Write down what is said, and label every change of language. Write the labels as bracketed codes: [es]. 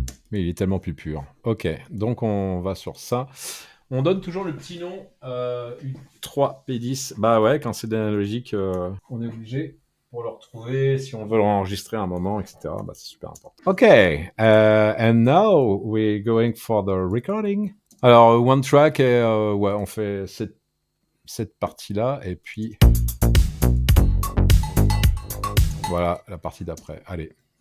[fr] Mais il est tellement plus pur. Ok, donc on va sur ça. On donne toujours le petit nom U3P10. Bah ouais, quand c'est d'analogique, on est obligé pour le retrouver, si on veut l'enregistrer à un moment, etc. Bah c'est super important. [en] Ok, and now we're going for the recording. [fr] Alors, [en] one track, [fr] et, ouais, on fait cette partie-là, et puis voilà la partie d'après. Allez.